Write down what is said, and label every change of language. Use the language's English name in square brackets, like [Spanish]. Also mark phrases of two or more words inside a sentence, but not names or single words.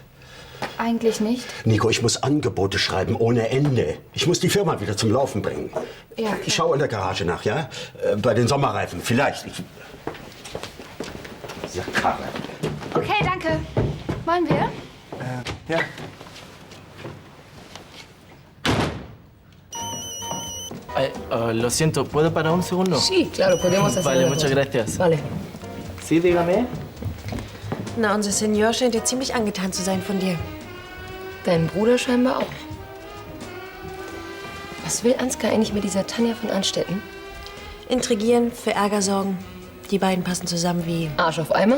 [German] eigentlich nicht. Nico, ich muss Angebote schreiben ohne Ende. Ich muss die Firma wieder zum Laufen bringen. Ja, Ich schaue in der Garage nach, ja? Bei den Sommerreifen, vielleicht. Ja, Karre. Okay, danke. Wollen wir? Ja. [Spanish] Lo siento, ¿puedo parar un segundo? Sí, claro, podemos hacer Vale, una muchas cosa. gracias. Vale. Sí, dígame. [German] Na, unser Senior scheint ja ziemlich angetan zu sein von dir. Dein Bruder scheinbar auch. Was will Ansgar eigentlich mit dieser Tanja von Anstetten? Intrigieren, für Ärger sorgen. Die beiden passen zusammen wie... Arsch auf Eimer?